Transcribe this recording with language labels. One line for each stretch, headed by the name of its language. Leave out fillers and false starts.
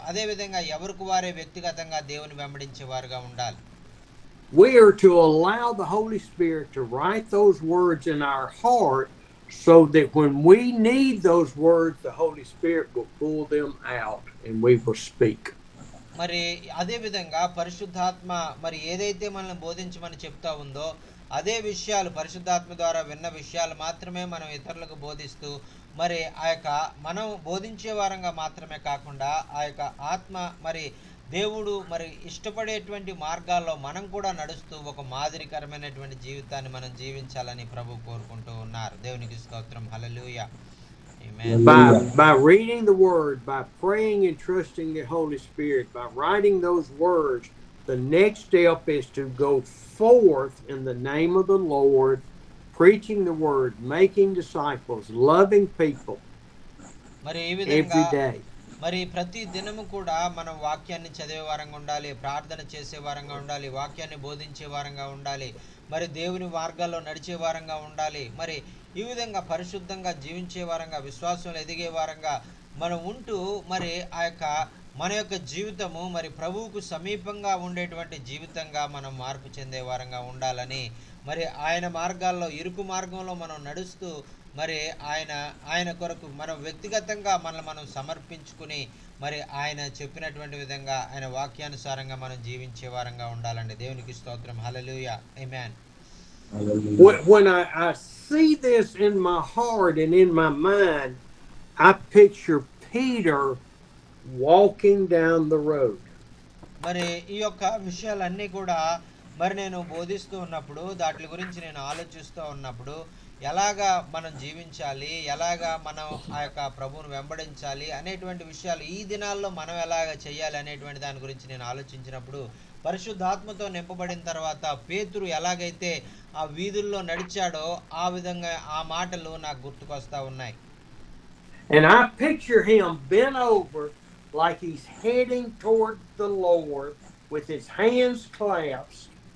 Telugu: అదేవిధంగా ఎవరికి వారే వ్యక్తిగతంగా దేవుని వెంబడించేవారుగా ఉండాలి.
English: We are to allow the Holy Spirit to write those words in our heart so that when we need those words, the Holy Spirit will pull them out and we will speak.
Telugu: మరి అదే విధంగా పరిశుద్ధాత్మ మరి ఏదైతే మనల్ని బోధించమని చెప్తా ఉందో అదే విషయాలు పరిశుద్ధాత్మ ద్వారా విన్న విషయాలు మాత్రమే మనం ఇతరులకు బోధిస్తూ మరి ఆ యొక్క మనం బోధించే వారంగా మాత్రమే కాకుండా ఆ యొక్క ఆత్మ మరి దేవుడు మరి ఇష్టపడేటువంటి మార్గాల్లో మనం కూడా నడుస్తూ ఒక మాదిరికరమైనటువంటి జీవితాన్ని మనం జీవించాలని ప్రభు కోరుకుంటూ ఉన్నారు. దేవునికి స్తోత్రం. హల్లెలూయా. Amen.
English: By reading the Word, by praying and trusting the Holy Spirit, by writing those words, the next step is to go forth in the name of the Lord, preaching the Word, making disciples, loving people
Telugu: మరి ఈ విధంగా
English: every day.
Telugu: మరి ప్రతి దినము కూడా మనం వాక్యాన్ని చదివే వారంగా ఉండాలి, ప్రార్థన చేసే వారంగా ఉండాలి, వాక్యాన్ని బోధించే వారంగా ఉండాలి, మరి దేవుని మార్గాల్లో నడిచే వారంగా ఉండాలి. మరి ఈ విధంగా పరిశుద్ధంగా జీవించే వారంగా, విశ్వాసంలో ఎదిగే వారంగా మనం ఉంటూ మరి ఆ యొక్క మన యొక్క జీవితము మరి ప్రభువుకు సమీపంగా ఉండేటువంటి జీవితంగా మనం మార్పు చెందే వారంగా ఉండాలని, మరి ఆయన మార్గాల్లో ఇరుకు మార్గంలో మనం నడుస్తూ మరి ఆయన కొరకు మనం వ్యక్తిగతంగా మనం సమర్పించుకుని మరి ఆయన చెప్పినటువంటి విధంగా ఆయన వాక్యానుసారంగా మనం జీవించే వారంగా ఉండాలండి. దేవునికి స్తోత్రం. హల్లెలూయా. ఆమేన్.
English: When I see this in my heart and in my mind, I picture Peter walking down the road.
Telugu: మరి ఈ యొక్క విషయాలన్నీ కూడా మరి నేను బోధిస్తూ ఉన్నప్పుడు వాటి గురించి నేను ఆలోచిస్తూ ఉన్నప్పుడు ఎలాగా మనం జీవించాలి, ఎలాగా మనం ఆ యొక్క ప్రభువును వెంబడించాలి అనేటువంటి విషయాలు ఈ దినాల్లో మనం ఎలాగ చేయాలి అనేటువంటి దాని గురించి నేను ఆలోచించినప్పుడు పరిశుద్ధాత్మతో నింపబడిన తర్వాత పేతురు ఎలాగైతే ఆ వీధుల్లో నడిచాడో ఆ విధంగా ఆ మాటలు నాకు గుర్తుకొస్తా ఉన్నాయి.
English: And I picture him bent over like he's heading toward the Lord with his hands clasped.